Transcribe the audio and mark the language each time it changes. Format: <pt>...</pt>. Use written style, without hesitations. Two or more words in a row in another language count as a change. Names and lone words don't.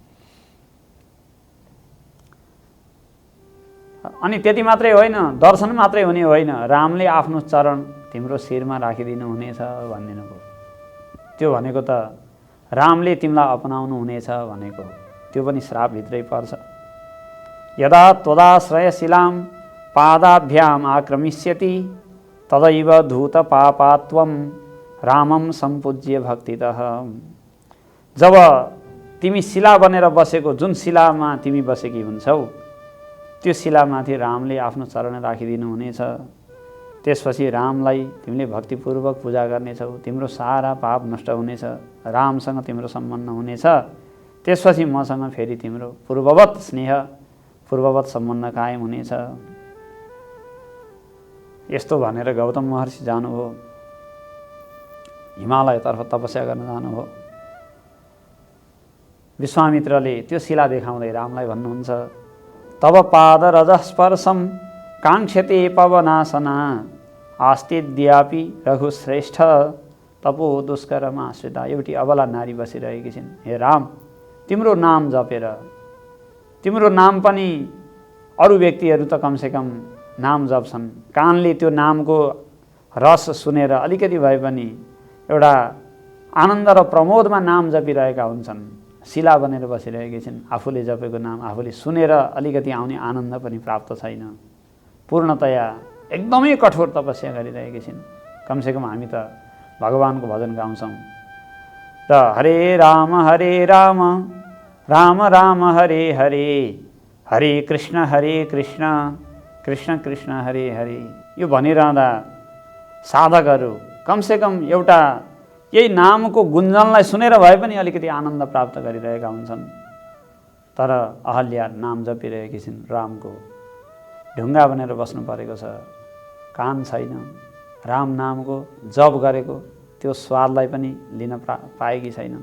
<ne>अनि त्यति मात्रै होइन, दर्शन मात्रै हुने होइन, रामले आफ्नो चरण तिम्रो शिरमा राखिदिनु हुनेछ भनिदिनु भयो। त्यो भनेको त रामले तिमीलाई अपनाउनु हुनेछ भनेको हो। त्यो पनि श्रापभित्रै पर्छ।</ne> <sa>यदा त्वदाश्रयशिलां पादाभ्याम आक्रमिष्यति तदैव धूत पापात्वं रामं सम्पूज्य भक्तितः।</sa> <ne>जब तिमी शिला बनेर बसेको, जुन शिलामा तिमी बसेकी हुन्छौ, त्यो शिलामाथि रामले आफ्नो चरण राखिदिनु हुनेछ। त्यसपछि रामलाई तिमीले भक्तिपूर्वक पूजा गर्नेछौ, तिम्रो सारा पाप नष्ट हुनेछ, रामसँग तिम्रो सम्बन्ध हुनेछ। त्यसपछि मसँग फेरि तिम्रो पूर्ववत स्नेह, पूर्ववत सम्बन्ध कायम हुनेछ। यस्तो भनेर गौतम महर्षि जानुभयो, हिमालयतर्फ तपस्या गर्न जानुभयो। विश्वामित्रले त्यो शिला देखाउँदै रामलाई भन्नुहुन्छ,</ne> <sa>तब पाद रजस्पर्शम काङ्क्षते पवनासना आस्तिद्यापि रघुश्रेष्ठ तपो दुष्करमाश्रिता।</sa> <ne>एउटी अबला नारी बसिरहेकी छिन्। हे राम, तिम्रो नाम जपेर, तिम्रो नाम पनि अरू व्यक्तिहरू त कमसेकम नाम जप्छन्, कानले त्यो नामको रस सुनेर अलिकति भए पनि एउटा आनन्द र प्रमोदमा नाम जपिरहेका हुन्छन्। शिला बनेर बसिरहेकी छिन्, आफूले जपेको नाम आफूले सुनेर अलिकति आउने आनन्द पनि प्राप्त छैन। पूर्णतया एकदमै कठोर तपस्या गरिरहेकी छिन्। कमसेकम हामी त भगवानको भजन गाउँछौँ र</ne> <sa>हरे राम राम राम हरे हरे हरे कृष्ण कृष्ण कृष्ण हरे हरे</sa> <ne>यो भनिरहँदा साधकहरू कमसेकम एउटा यही नामको गुन्जनलाई सुनेर भए पनि अलिकति आनन्द प्राप्त गरिरहेका हुन्छन्। तर अहल्या नाम जपिरहेकी छिन्, रामको ढुङ्गा बनेर बस्नु परेको छ, कान छैन, राम नामको जप गरेको त्यो स्वादलाई पनि लिन पाएकी छैनन्।</ne>